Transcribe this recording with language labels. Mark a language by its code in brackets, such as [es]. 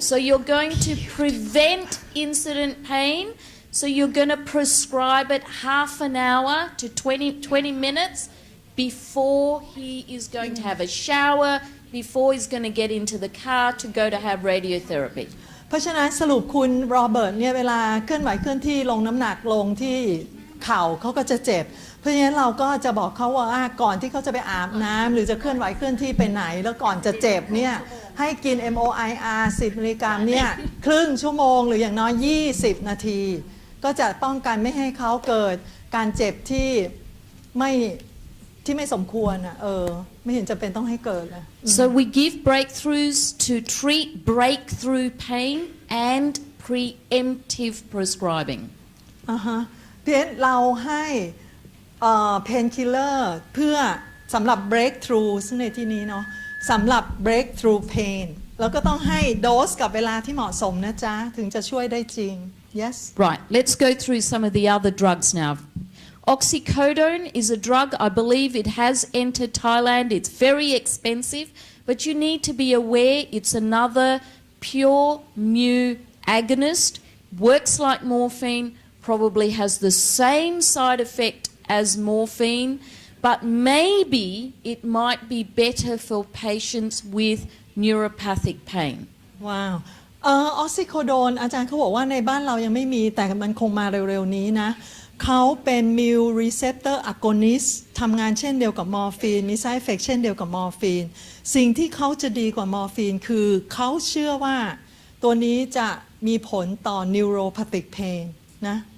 [en] So you're going to prevent incident pain. So you're going to prescribe it half an hour to 20 minutes before he is going to have a shower, before he's going to get into the car to go to have radiotherapy. [th] เพราะฉะนั้นสรุปคุณโรเบิร์ตเนี่ยเวลาเคลื่อนไหวเคลื่อนที่ลงน้ำหนักลงที่เข่าเขาก็จะเจ็บเพราะฉะนั้นเราก็จะบอกเขาว่าก่อนที่เขาจะไปอาบน้ำหรือจะเคลื่อนไหวเคลื่อนที่ไปไหนแล้วก่อนจะเจ็บเนี่ยให้กิน MOIR 10 มิลลิกรัมเนี่ยครึ่งชั่วโมงหรืออย่างน้อย20 นาทีก็จะป้องกันไม่ให้เขาเกิดการเจ็บที่ไม่สมควรไม่เห็นจะเป็นต้องให้เกิดเลย [en] So we give breakthroughs to treat breakthrough pain and preemptive prescribing. [th] เพียงเราให้painkiller เพื่อสำหรับ breakthrough ซึ่งในที่นี้เนาะสำหรับ breakthrough pain แล้วก็ต้องให้โดสกับเวลาที่เหมาะสมนะจ๊ะถึงจะช่วยได้จริง [en] Yes. Right. Let's go through some of the other drugs now. Oxycodone is a drug, I believe it has entered Thailand. It's very expensive, but you need to be aware it's another pure mu agonist, works like morphine, probably has the same side effect as morphine, but maybe it might be better for patients with neuropathic pain. Wow. [th] ออกซิโคโดนอาจารย์เขาบอกว่าในบ้านเรายังไม่มีแต่มันคงมาเร็วๆนี้นะเขาเป็น mu receptor agonist ทำงานเช่นเดียวกับมอร์ฟีนมี side effect เช่นเดียวกับมอร์ฟีนสิ่งที่เขาจะดีกว่ามอร์ฟีนคือเขาเชื่อว่าตัวนี้จะมีผลต่อ neuropathic pain นะ